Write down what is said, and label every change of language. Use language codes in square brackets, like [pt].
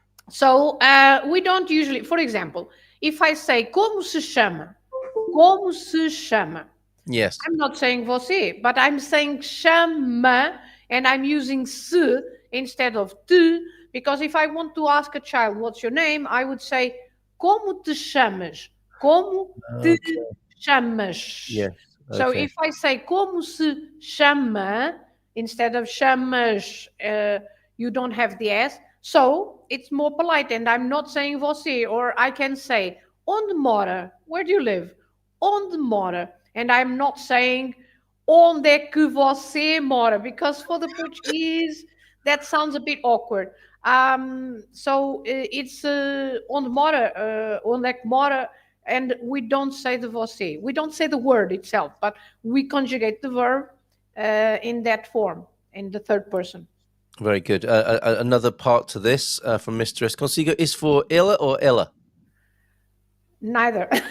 [en] So we don't usually, for example, if I say [pt] como se chama? Como se chama? [en] Yes. I'm not saying você, but I'm saying chama, and I'm using se instead of tu, because if I want to ask a child, what's your name? I would say, [pt] como te chamas? Como te chamas? [en] Yes. Okay. So if I say [pt] como se chama [en] instead of chamas, you don't have the S. So it's more polite, and I'm not saying você, or I can say [pt] onde mora? [en] Where do you live? [pt] Onde mora? [en] And I'm not saying [pt] onde é que você mora, [en] because for the Portuguese that sounds a bit awkward. So it's [pt] onde mora, onde é que mora, [en] and we don't say the você. We don't say the word itself, but we conjugate the verb in that form, in the third person. Very good. Another part to this from Mistress Consigo is for Ella or Ella? Neither.